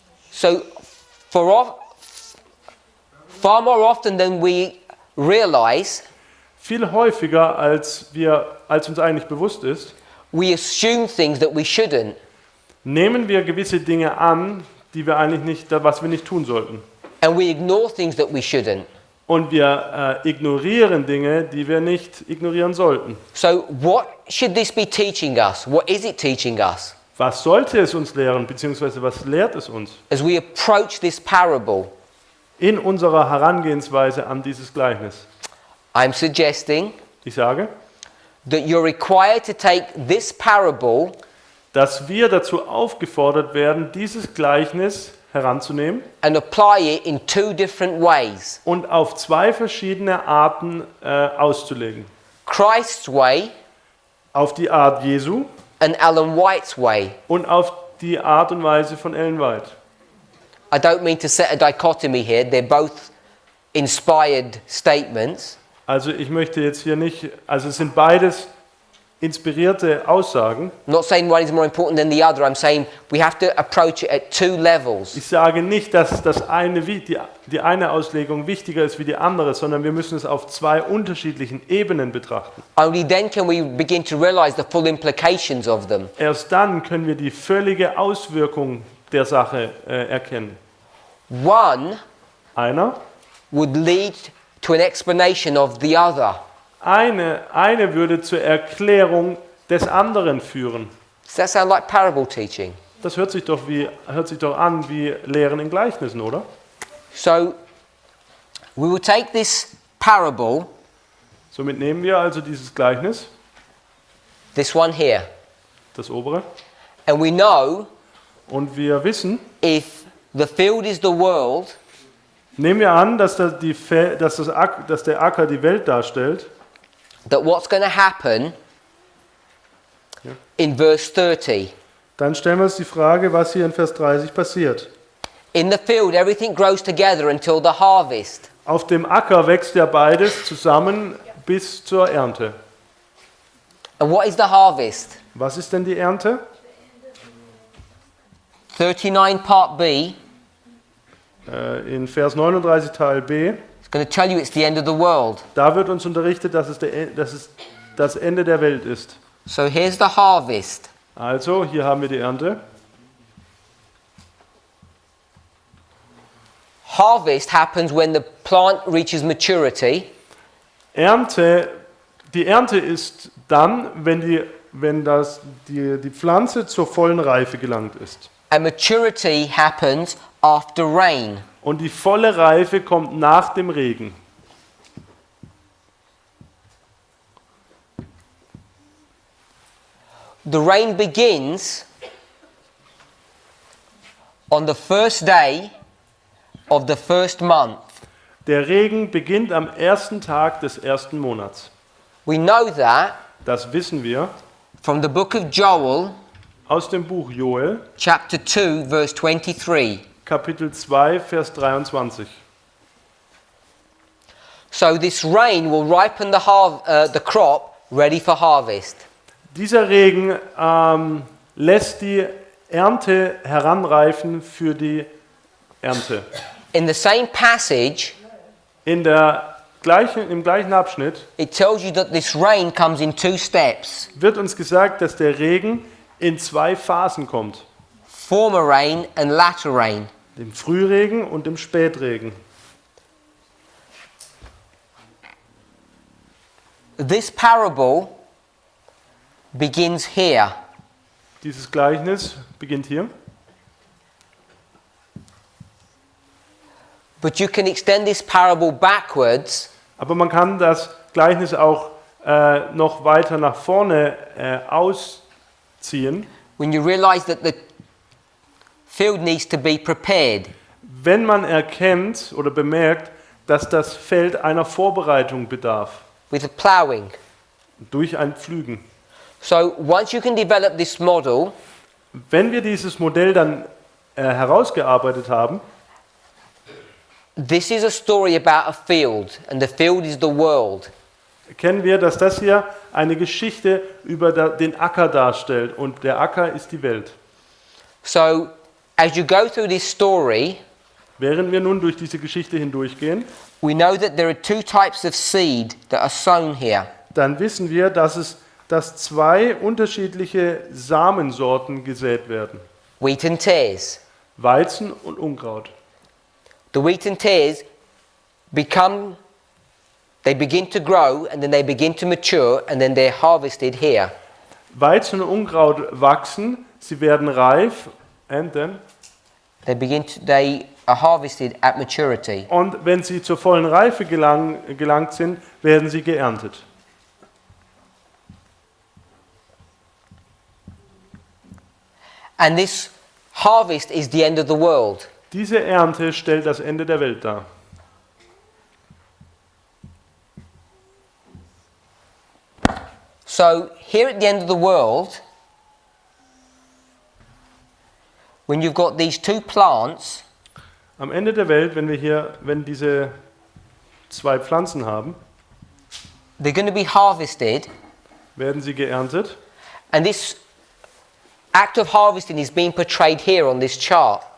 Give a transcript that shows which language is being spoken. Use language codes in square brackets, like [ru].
[en] So, far more often than we realize, [de] Viel häufiger, als uns eigentlich bewusst ist, [en] we assume things that we shouldn't. [de] nehmen wir gewisse Dinge an, was wir nicht tun sollten. [en] And we ignore things that we shouldn't. [de] Und wir ignorieren Dinge, die wir nicht ignorieren sollten. [en] So, what should this be teaching us? What is it teaching us? [de] Was sollte es uns lehren, beziehungsweise was lehrt es uns [en] As we approach this parable, [de] in unserer Herangehensweise an dieses Gleichnis? [en] I'm suggesting [de] Ich sage, [en] that you're required to take this parable [de] dass wir dazu aufgefordert werden, dieses Gleichnis heranzunehmen [en] and apply it in two different ways. [de] und auf zwei verschiedene Arten auszulegen. [en] Christ's way [de] Auf die Art Jesu [en] and Ellen White's way. [de] und auf die Art und Weise von Ellen White. [en] I don't mean to set a dichotomy here, they're both inspired statements. [de] Also ich möchte jetzt hier nicht, also es sind beides inspirierte Aussagen. [en] I'm not saying one is more important than the other, I'm saying we have to approach it at two levels. [de] Ich sage nicht, dass die eine Auslegung wichtiger ist wie die andere, sondern wir müssen es auf zwei unterschiedlichen Ebenen betrachten. [en] Only then can we begin to realize the full implications of them. [de] Erst dann können wir die völlige Auswirkung der Sache erkennen. [en] One [de] Einer [en] would lead to an explanation of the other. [de] Eine würde zur Erklärung des anderen führen. [en] Does that sound like parable teaching? [de] Das hört sich doch an wie Lehren in Gleichnissen, oder? [en] So, we will take this parable, [de] Somit nehmen wir also dieses Gleichnis, [en] this one here, [de] das obere, [en] and we know [de] und wir wissen, [en] if the field is the world, [de] nehmen wir an, dass der Acker die Welt darstellt, [en] that what's going to happen [de] Ja. [en] in verse 30. [de] dann stellen wir uns die Frage, was hier in Vers 30 passiert. [en] In the field, everything grows together until the harvest. [de] Auf dem Acker wächst ja beides zusammen bis zur Ernte. [en] And what is the harvest? [de] Was ist denn die Ernte? [en] 39 part B, [de] in Vers 39 Teil B, [en] it's going to tell you it's the end of the world. [de] da wird uns unterrichtet, dass es das Ende der Welt ist. [en] So here's the harvest. [de] Also, hier haben wir die Ernte. [en] Harvest happens when the plant reaches maturity. [de] Die Ernte ist dann, wenn die Pflanze zur vollen Reife gelangt ist. [en] And maturity happens after rain. [de] Und die volle Reife kommt nach dem Regen. [en] The rain begins on the first day of the first month. [de] Der Regen beginnt am ersten Tag des ersten Monats. [en] We know that [de] Das wissen wir [en] from the book of Joel, [de] aus dem Buch Joel, [en] chapter 2, verse 23. [de] Kapitel 2, Vers 23. [en] So this rain will ripen the crop ready for harvest. [de] Dieser Regen lässt die Ernte heranreifen für die Ernte. [en] In the same passage, [de] Im gleichen Abschnitt [en] it tells you that this rain comes in two steps. [de] wird uns gesagt, dass der Regen in zwei Phasen kommt. [en] Former rain and latter rain. [de] Dem Frühregen und dem Spätregen. [en] This parable begins here. [de] Dieses Gleichnis beginnt hier. [en] But you can extend this parable backwards [de] Aber man kann das Gleichnis auch noch weiter nach vorne ausziehen, [en] when you realize that the field needs to be prepared. [de] wenn man erkennt oder bemerkt, dass das Feld einer Vorbereitung bedarf, [en] With plowing. [de] durch ein Pflügen. [en] So once you can develop this model, [de] Wenn wir dieses Modell dann herausgearbeitet haben, [en] this is a story about a field, and the field is the world. [de] erkennen wir, dass das hier eine Geschichte über den Acker darstellt und der Acker ist die Welt. [en] So as you go through this story, [de] Während wir nun durch diese Geschichte hindurchgehen, [en] we know that there are two types of seed that are sown here. [de] dann wissen wir, dass zwei unterschiedliche Samensorten gesät werden. [en] Wheat and tares. [de] Weizen und Unkraut. [en] The wheat and tares they begin to grow and then they begin to mature and then they're harvested here. [de] Weizen und Unkraut wachsen, sie werden reif [en] and then, They are harvested at maturity. [de] und wenn sie zur vollen Reife gelangt sind, werden sie geerntet. [en] And this harvest is the end of the world. [de] Diese Ernte stellt das Ende der Welt dar. [en] So here at the end of the world, when you've got these two plants, [de] Am Ende der Welt, wenn diese zwei Pflanzen haben, [en] they're going to be harvested, [de] werden sie geerntet. [en] and this act of harvesting is being portrayed here on this chart.